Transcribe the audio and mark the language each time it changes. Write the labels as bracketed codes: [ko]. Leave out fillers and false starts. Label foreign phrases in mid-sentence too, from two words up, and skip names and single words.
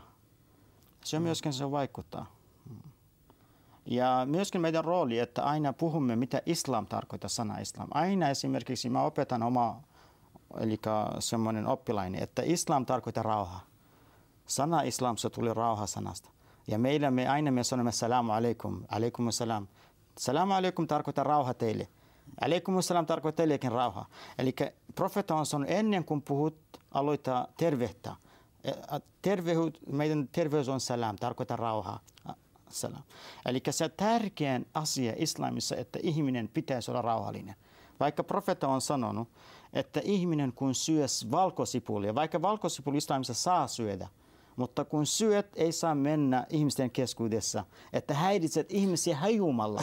[fi] Se myöskin se vaikuttaa. Ja myöskin meidän rooli, että aina puhumme, mitä islam tarkoittaa, sana islam. Aina esimerkiksi mä opetan eli semmoinen oppilainen, että islam tarkoittaa rauha. Sana islam, se tuli rauha-sanasta. Ja me aina sanomme [ar] salamu alaikum, alaikum salam. Salamu alaikum [fi] tarkoittaa rauha teille. [ar] Alaikum salam [fi] tarkoittaa teillekin rauha. Eli profeetta on sanonut, ennen kuin puhut, aloita tervehtä. Meidän terveys on salam, tarkoittaa rauhaa. Salam. Eli se tärkein asia islamissa, että ihminen pitäisi olla rauhallinen. Vaikka profeetta on sanonut, että ihminen kun syö valkosipulia, vaikka valkosipuli islamissa saa syödä, mutta kun syöt, ei saa mennä ihmisten keskuudessa, että häiritset ihmisiä hajumalla.